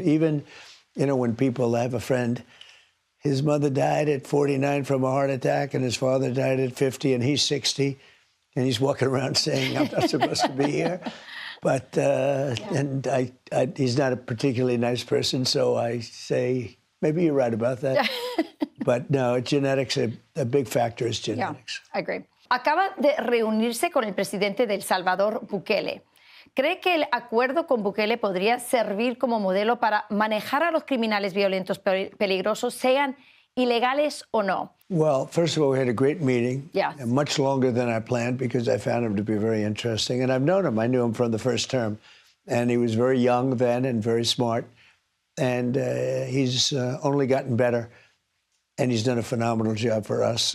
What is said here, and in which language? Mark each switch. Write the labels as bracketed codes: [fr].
[en] Even, when people have a friend, his mother died at 49 from a heart attack, and his father died at 50, and he's 60, and he's walking around saying, I'm not supposed to be here. But, and he's not a particularly nice person, so I say, maybe you're right about that. But no, genetics, a big factor is genetics. Yeah, I agree. [es] Acaba de reunirse con el presidente de El Salvador, Bukele. ¿Cree que el acuerdo con Bukele podría servir como modelo para manejar a los criminales violentos peligrosos, sean ilegales o no? [en] Well, first of all, we had a great meeting. Yeah. Much longer than I planned because I found him to be very interesting. And I've known him. I knew him from the first term. And he was very young then and very smart. And he's only gotten better. And he's done a phenomenal job for us.